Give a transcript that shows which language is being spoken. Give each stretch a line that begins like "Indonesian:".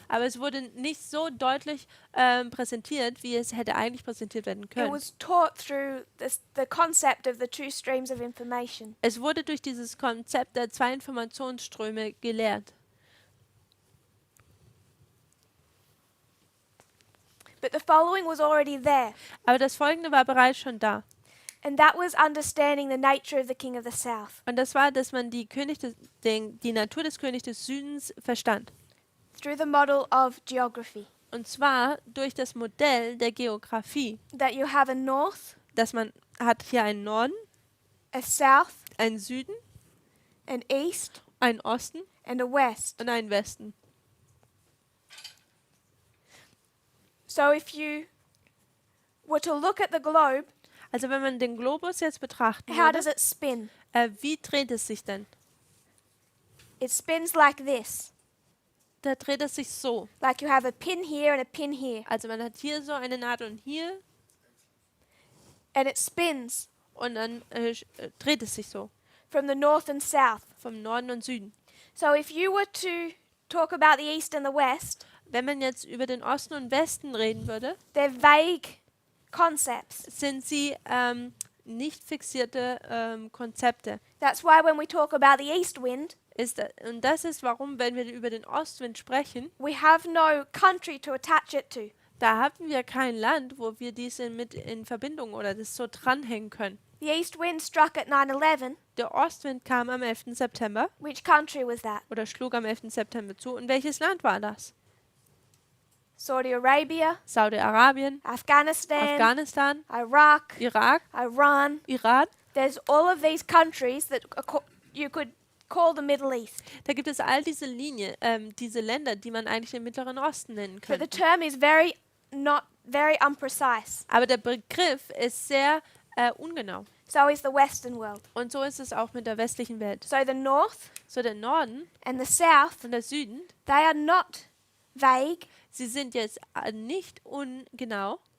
German: aber es wurde nicht so deutlich präsentiert, wie es hätte eigentlich präsentiert werden
English: It
German: können.
English: was taught through the concept of the two streams of information.
German: Es wurde durch dieses Konzept der zwei Informationsströme gelehrt.
English: But the following was already there,
German: Aber das Folgende war bereits schon da.
English: and that was understanding the nature of the king of the south
German: Und das war, dass man die Natur des Königs des Südens verstand.
English: through the model of geography.
German: Und zwar durch das Modell der Geografie,
English: That you have a north,
German: dass man hat hier einen Norden,
English: a south,
German: einen Süden,
English: an east,
German: einen Osten
English: and a west.
German: und einen Westen.
English: So if you were to look at the globe,
German: Also wenn man den Globus jetzt betrachten
English: how does
German: würde,
English: it spin?
German: wie dreht es sich denn?
English: It spins like this.
German: Da dreht es sich so.
English: Like you have a pin here and a pin here.
German: Also man hat hier so eine Nadel und hier
English: And it spins
German: und dann dreht es sich so
English: from the north and south.
German: vom Norden und Süden.
English: So if you were to talk about the east and the west,
German: Wenn man jetzt über den Osten und Westen reden würde,
English: they're vague concepts.
German: sind sie nicht fixierte Konzepte.
English: That's why when we talk about the east wind,
German: Und das ist warum, wenn wir über den Ostwind sprechen,
English: we have no country to attach it to.
German: da haben wir kein Land, wo wir diese mit in Verbindung oder das so dranhängen können.
English: The east wind struck at 9/11.
German: Der Ostwind kam am 11. September
English: Which country was that?
German: oder schlug am 11. September zu. Und welches Land war das?
English: Saudi Arabia,
German: Saudi-Arabien,
English: Afghanistan,
German: Afghanistan,
English: Iraq,
German: Irak,
English: Iran.
German: Iran.
English: there's all of these countries that you could call the Middle East.
German: Da gibt es all diese Linien, diese Länder, die man eigentlich den Mittleren Osten nennen
English: But the
German: könnte.
English: term is not very imprecise.
German: Aber der Begriff ist sehr ungenau.
English: So is the Western world.
German: Und so ist es auch mit der westlichen Welt.
English: So the North
German: So der Norden
English: and the South,
German: und der Süden,
English: they are not vague.
German: sie sind jetzt nicht ungenau,